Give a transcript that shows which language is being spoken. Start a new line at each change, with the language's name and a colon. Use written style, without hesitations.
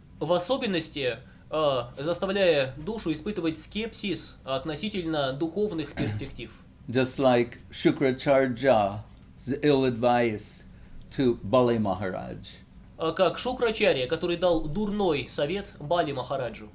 Russian: В особенности заставляя душу испытывать скепсис относительно духовных перспектив.
English: Just like Shukracharya's ill advice to Bali Maharaj.
Russian: Как Шукрачарья, который дал дурной совет Бали Махараджу.